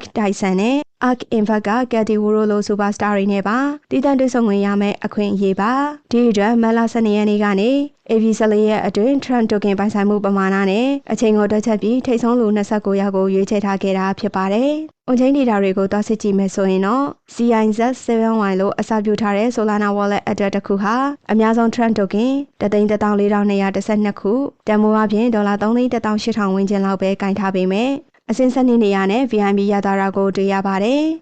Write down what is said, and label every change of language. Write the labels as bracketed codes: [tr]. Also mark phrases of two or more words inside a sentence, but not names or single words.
[my] Tyson နဲ့ Ark Invest က Katie Wood လို superstar တွေနဲ့ပါတည်တံ့တွေ့ဆုံခွင့်ရမယ့်အခွင့်အရေးပါဒီ အတွက်မတ်လ12ရက်နေ့ကနေAP 14ရက်အတွင်း Trump token ပိုင်ဆိုင်မှုပမာဏနဲ့အချိန်ကိုတွက်ချက်ပြီးထိပ်ဆုံးလူ29ယောက်ကိုရွေးချယ်ထားခဲ့တာဖြစ်ပါတယ်။ [en] on-chain data [my] တွေကိုတွားစစ်ကြည့်မယ်ဆိုရင်တော့ CIZ7Y လို့အစပြုထားတဲ့ [en] Solana wallet address [my] တစ်ခုဟာအများဆုံး Trump token 1,14,212 ခုတန်ဖိုးအပြင်$3,18,000 ဝန်းကျင်လောက်ပဲကင်ထားပေမဲ့အစင်းစနစ်နေရာနဲ့ VIP ရတာကိုတွေ့ရပါတယ်။